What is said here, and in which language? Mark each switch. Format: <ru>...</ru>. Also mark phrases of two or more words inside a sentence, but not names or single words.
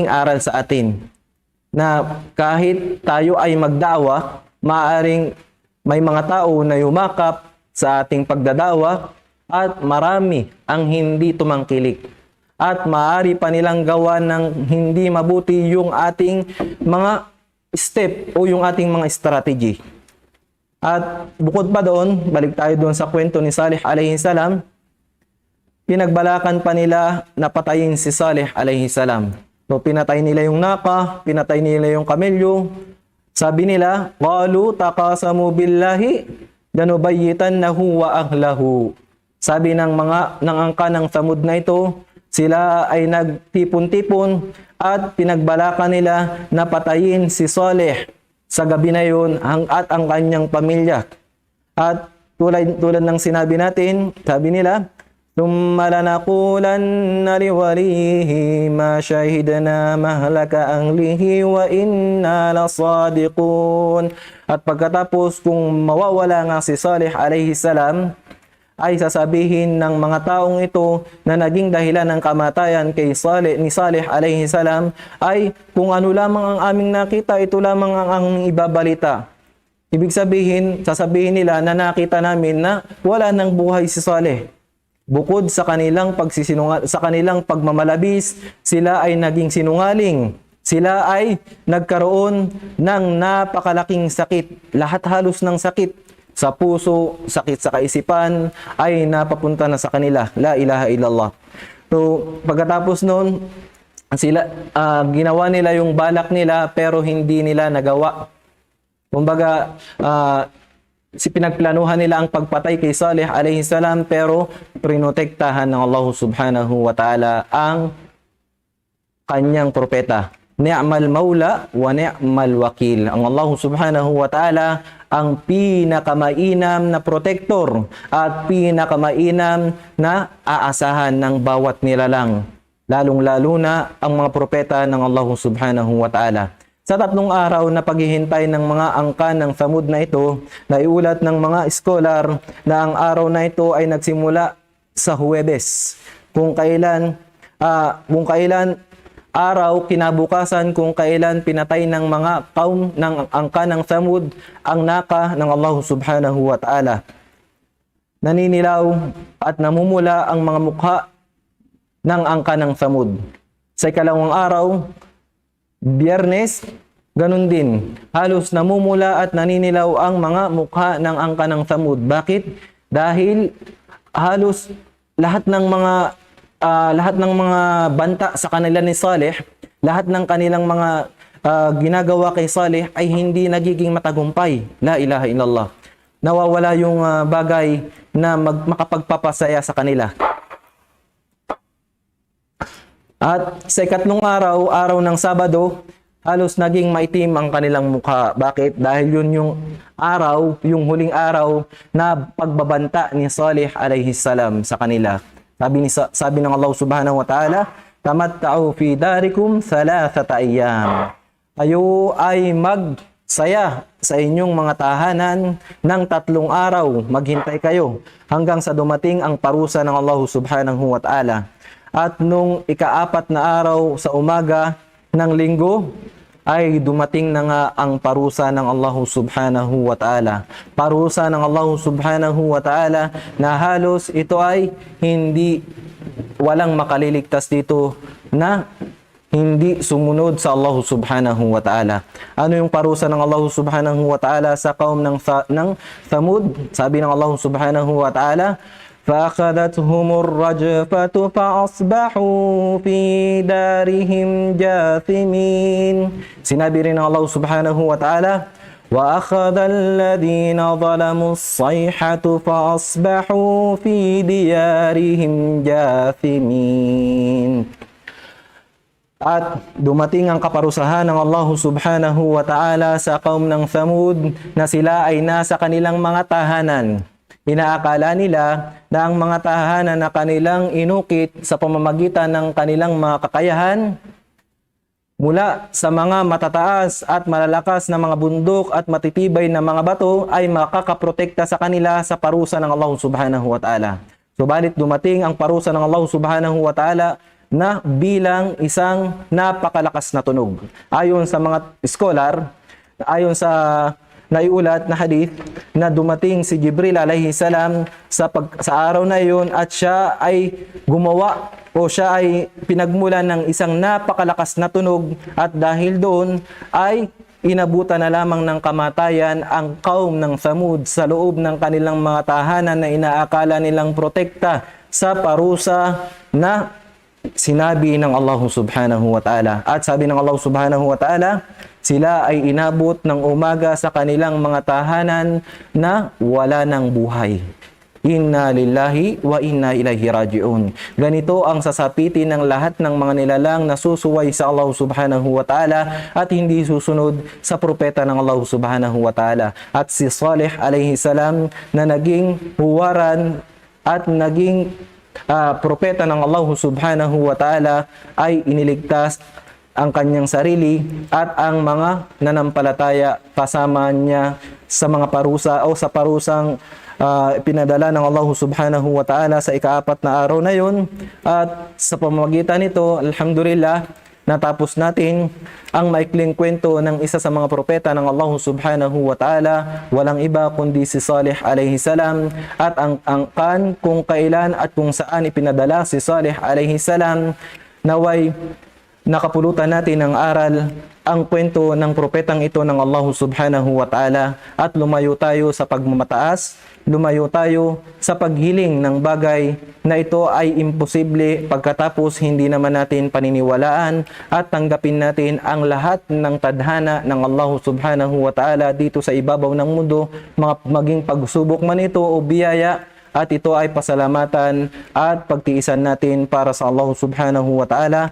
<tl>aral sa atin na kahit tayo ay magdawa, maaaring may mga tao na yumakap sa ating pagdadawa at marami ang hindi tumangkilik at maaari pa nilang gawa ng hindi mabuti yung ating mga step o yung ating mga strategy. At bukod pa doon, balik tayo doon sa kwento ni Salih</tl> <ar>عليه السلام,</ar> <tl>pinagbalakan pa nila na patayin si Salih</tl> <ar>عليه السلام.</ar> <tl>So pinatay nila yung naka, pinatay nila yung kamelyo. Sabi nila,</tl> <ar>قالوا تقاسموا بالله لنبيتنه وأهله.</ar> <tl>Sabi ng angka ng Thamud na ito, sila ay nagtipon-tipon at pinagbalakan nila na patayin si Salih sa gabi na yun at ang kanyang pamilya. At tulad ng sinabi natin, sabi nila,</tl> <ar>ثُمَّ لَنَقُولَنَّ لِوَلِيِّهِ مَا شَهِدْنَا مَهْلَكَ أَهْلِهِ وَإِنَّا لَصَادِقُونَ.</ar> <tl>At pagkatapos kung mawawala nga si Salih</tl> <ar>عليه السلام,</ar> <tl>ay sasabihin ng mga taong ito na naging dahilan ng kamatayan ni Salih</tl> <ar>عليه السلام</ar> <tl>ay kung ano lamang ang aming nakita, ito lamang ang ibabalita. Ibig sabihin, sasabihin nila na nakita namin na wala nang buhay si Salih. Bukod sa kanilang sa kanilang pagmamalabis, sila ay naging sinungaling. Sila ay nagkaroon ng napakalaking sakit. Lahat halos ng sakit sa puso, sakit sa kaisipan, ay napapunta na sa kanila.</tl> <ar>لا إله إلا الله.</ar> <tl>So, pagkatapos noon, sila, ginawa nila yung balak nila, pero hindi nila nagawa. Kumbaga, pinagplanuhan nila ang pagpatay kay Salih</tl> <ar>عليه السلام,</ar> <tl>pero prinotektahan ng Allah</tl> <ar>سبحانه وتعالى</ar> <tl>ang kanyang propeta.</tl> <ar>نعم المولى ونعم الوكيل.</ar> <tl>Ang Allah</tl> <ar>سبحانه وتعالى</ar> <tl>ang pinakamainam na protector at pinakamainam na aasahan ng bawat nilalang. Lalong-lalo na ang mga propeta ng Allah</tl> <ar>سبحانه وتعالى.</ar> <tl>Sa 3 araw na paghihintay ng mga angka ng Thamud na ito, naiulat ng mga scholar na ang araw na ito ay nagsimula sa Huwebes. Kung kailan araw kinabukasan kung kailan pinatay ng mga kaum ng angka ng Thamud ang naka ng Allah</tl> <ar>سبحانه وتعالى.</ar> <tl>Naninilaw at namumula ang mga mukha ng angka ng Thamud. Sa ikalawang araw, Biyernes, ganun din. Halos namumula at naninilaw ang mga mukha ng angka ng Thamud. Bakit? Dahil halos lahat ng mga banta sa kanila ni Salih, lahat ng kanilang mga ginagawa kay Salih ay hindi nagiging matagumpay.</tl> <ar>لا إله إلا الله.</ar> <tl>Nawawala yung bagay na makapagpapasaya sa kanila. At sa 3 araw, araw ng Sabado, halos naging maitim ang kanilang mukha. Bakit? Dahil yun yung araw, yung huling araw na pagbabanta ni Salih</tl> <ar>عليه السلام</ar> <tl>sa kanila. Sabi ng Allah</tl> <ar>سبحانه وتعالى, تمتعوا في داركم 3 أيام.</ar> <tl>Kayo ay magsaya sa inyong mga tahanan ng 3 araw. Maghintay kayo hanggang sa dumating ang parusa ng Allah</tl> <ar>سبحانه وتعالى.</ar> <tl>At nung ika-4 na araw sa umaga ng linggo, ay dumating na nga ang parusa ng Allah</tl> <ar>سبحانه وتعالى.</ar> <tl>Parusa ng Allah</tl> <ar>سبحانه وتعالى</ar> <tl>na halos ito ay walang makaliligtas dito na hindi sumunod sa Allah</tl> <ar>سبحانه وتعالى.</ar> <tl>Ano yung parusa ng Allah</tl> <ar>سبحانه وتعالى</ar> <tl>sa kaum ng Thamud? Sabi ng</tl> <ar>الله سبحانه وتعالى, فَأَخَذَتْهُمُ الرَّجْفَةُ فَأَصْبَحُوا فِي دَارِهِمْ جَاثِمِينَ.</ar> <tl>Sinabi rin ng</tl> <ar>الله سبحانه وتعالى, وَأَخَذَ الَّذِينَ ظَلَمُوا الصَّيْحَةُ فَأَصْبَحُوا فِي دِيَارِهِمْ جَاثِمِينَ.</ar> <tl>At dumating ang kaparusahan ng Allah</tl> <ar>سبحانه وتعالى</ar> <tl>sa kaum ng Thamud na sila ay nasa kanilang mga tahanan. Inaakala nila na ang mga tahanan na kanilang inukit sa pamamagitan ng kanilang mga kakayahan mula sa mga matataas at malalakas na mga bundok at matitibay na mga bato ay makakaprotekta sa kanila sa parusa ng Allah</tl> <ar>سبحانه وتعالى.</ar> <tl>Subalit dumating ang parusa ng Allah</tl> <ar>سبحانه وتعالى</ar> <tl>na bilang isang napakalakas na tunog. Ayon sa mga scholar, ayon sa naiulat na hadith na dumating si Jibril</tl> <ar>عليه السلام</ar> <tl>sa araw na iyon at siya ay gumawa o siya ay pinagmulan ng isang napakalakas na tunog at dahil doon ay inabutan na lamang ng kamatayan ang kaum ng Thamud sa loob ng kanilang mga tahanan na inaakala nilang protekta sa parusa na sinabi ng Allah</tl> <ar>سبحانه وتعالى.</ar> <tl>At sabi ng Allah</tl> <ar>سبحانه وتعالى,</ar> <tl>sila ay inabot ng umaga sa kanilang mga tahanan na wala ng buhay.</tl> <ar>إنا لله وإنا إليه راجعون.</ar> <tl>Ganito ang sasapitin ng lahat ng mga nilalang na susuway sa Allah</tl> <ar>سبحانه وتعالى</ar> <tl>at hindi susunod sa propeta ng Allah</tl> <ar>سبحانه وتعالى.</ar> <tl>At si Salih</tl> <ar>عليه السلام</ar> <tl>na naging huwaran at naging propeta ng Allah</tl> <ar>سبحانه وتعالى</ar> <tl>ay iniligtas ang kanyang sarili at ang mga nanampalataya kasama niya sa mga parusa o sa parusang pinadala ng Allah</tl> <ar>سبحانه وتعالى</ar> <tl>sa ika-4 na araw na yun. At sa pamamagitan nito, alhamdulillah, natapos natin ang maikling kwento ng isa sa mga propeta ng Allah</tl> <ar>سبحانه وتعالى,</ar> <tl>walang iba kundi si Salih</tl> <ar>عليه السلام,</ar> <tl>at ang kung kailan at kung saan ipinadala si Salih</tl> <ar>عليه السلام.</ar> <tl>Naway nakapulutan natin ng aral ang kwento ng propetang ito ng Allah</tl> <ar>سبحانه وتعالى</ar> <tl>at lumayo tayo sa pagmamataas, lumayo tayo sa paghiling ng bagay na ito ay imposible pagkatapos hindi naman natin paniniwalaan, at tanggapin natin ang lahat ng tadhana ng Allah</tl> <ar>سبحانه وتعالى</ar> <tl>dito sa ibabaw ng mundo, maging pagsubok man ito o biyaya, at ito ay pasalamatan at pagtiisan natin para sa Allah</tl> <ar>سبحانه وتعالى.</ar>